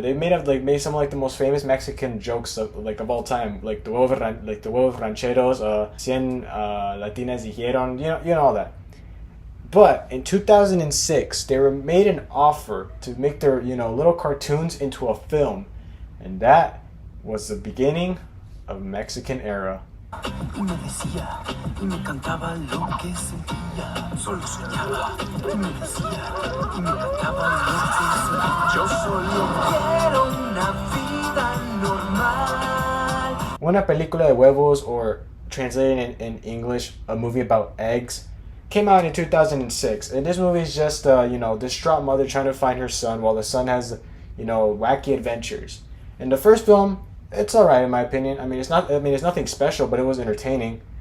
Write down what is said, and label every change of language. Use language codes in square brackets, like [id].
[en] They made some of like the most famous Mexican jokes of all time, like the huevos rancheros, [es] cien latinas dijeron, [en] all that. But in 2006, they were made an offer to make their little cartoons into a film, and that was the beginning of Mexican era. [es] Y me decía, y me cantaba lo que sentía, solo soñaba, y me decía, y me cantaba lo que sentía, yo solo quiero una vida normal. Una película de huevos, [en] or translated in English, a movie about eggs, came out in 2006, and this movie is just distraught mother trying to find her son while the son has wacky adventures. In the first film, it's all right in my opinion. It's nothing special, but it was entertaining.